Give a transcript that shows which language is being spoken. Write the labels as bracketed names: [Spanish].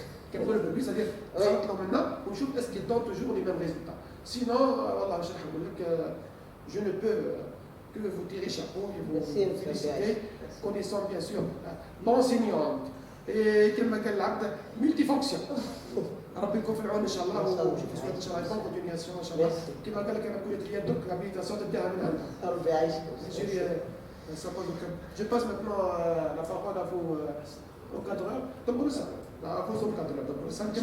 [French] Quel est le but, c'est-à-dire, maintenant, est-ce qu'il donne toujours les mêmes résultats? Sinon, voilà, je ne peux que vous tirer chapeau et vous féliciter, connaissant bien sûr l'enseignante et multifonction. [Arabic] ربي يكون في العون ان شاء الله وشوف ان شاء الله يكون كونتينياسيون ان شاء الله كما قال لك انا كليه يدك l'habilitation تبداها من عندها. ربي يعيشك. [French] Je passe maintenant la parole à vos encadreurs. [Arabic] دبروا ça. [French] À vos encadreurs [Arabic] دبروا [French] ça.